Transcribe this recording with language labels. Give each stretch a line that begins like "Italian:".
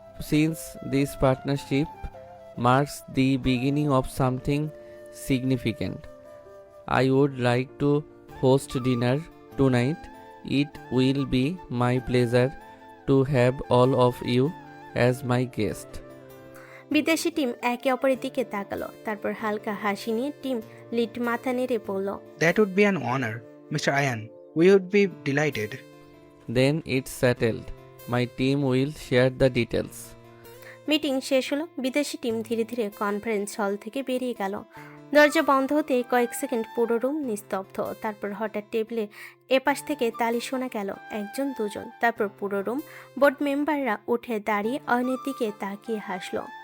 English: Since this partnership marks the beginning of something significant, I would like to host dinner tonight. It will be my pleasure to have all of you as my guest.
Bangla: বিদেশি team একে অপরের দিকে তাকালো, তারপর হালকা হাসি নিয়ে team lead মাথা নেড়ে বলল,
English: That would be an honor, Mr. Ayan. We would be delighted. Then it's settled. My team will share the details.
Bangla: Meeting শেষ হলো। বিদেশি টিম ধীরে ধীরে কনফারেন্স হল থেকে বেরিয়ে গেল। দরজা বন্ধ হতে কয়েক সেকেন্ড পুরো রুম নিস্তব্ধ। তারপর হঠাৎ টেবিলের এপাশ থেকে তালি শোনা গেল, একজন দুজন, তারপর পুরো রুম। বোর্ড মেম্বাররা উঠে দাঁড়িয়ে অয়নের দিকে তাকিয়ে হাসলো।